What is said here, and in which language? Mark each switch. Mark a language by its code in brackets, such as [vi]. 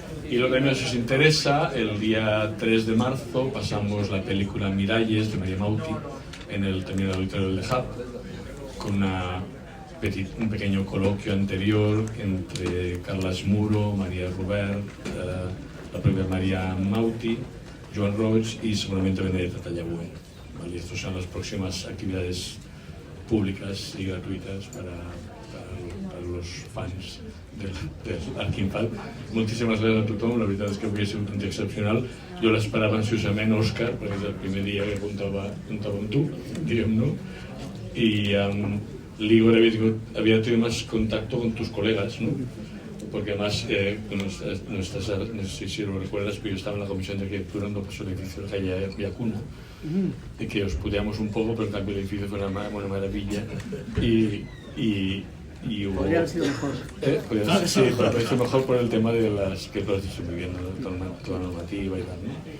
[es] Y lo que también os interesa, el día 3 de marzo pasamos la película Miralles de Maria Mauti en el también auditorio del Hub, con un pequeño coloquio anterior entre Carles Muro, María Robert, la propia María Mauti, Joan Roig y seguramente Benedetta Tallabue. ¿Vale? Estas son las próximas actividades públicas y gratuitas para los fans d'Arquinfant. [ca] Moltíssimes gràcies a tothom, la veritat és que avui ha sigut un dia excepcional. Jo l'esperava ansiosament, Òscar, perquè és el primer dia que comptava amb tu, diguem-no, [es] y Ligor había tenido más contacto con tus colegas, ¿no? Porque además, no sé si lo recuerdas, pero yo estaba en la comisión de arquitectura cuando pasó el edificio de calle Viacuna, y que os puteamos un poco, pero en cambio el edificio fue una maravilla, y hubo... Podría haber sido mejor. Sí, pero parece mejor por el tema de las que lo has dicho muy bien, toda la normativa y tal, ¿no?